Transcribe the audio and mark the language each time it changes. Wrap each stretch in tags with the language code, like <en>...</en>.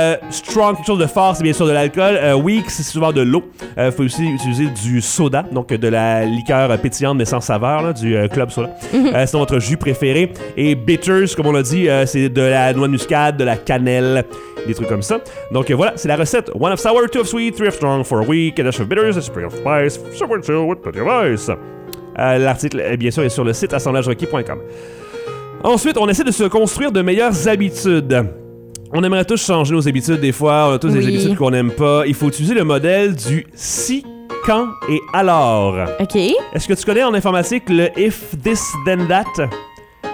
<fr>Strong, quelque chose de fort, c'est bien sûr de l'alcool. Weak, c'est souvent de l'eau. Faut aussi utiliser du soda, donc de la liqueur pétillante mais sans saveur, là, du club soda. C'est votre jus préféré. Et bitters, comme on l'a dit, c'est de la noix de muscade, de la cannelle, des trucs comme ça. Donc voilà, c'est la recette.</fr> <en>One of sour, two of sweet, three of strong, four of weak, a dash of bitters, a spray of spice, sugar chill with plenty of ice.</en> <fr>L'article, bien sûr, est sur le site assemblagerequis.com. Ensuite, on essaie de se construire de meilleures habitudes. On aimerait tous changer nos habitudes des fois, on a tous des habitudes qu'on n'aime pas. Il faut utiliser le modèle du « si, quand et alors ». OK. Est-ce que tu connais en informatique le «</fr> <en>if this, then that » ?</en>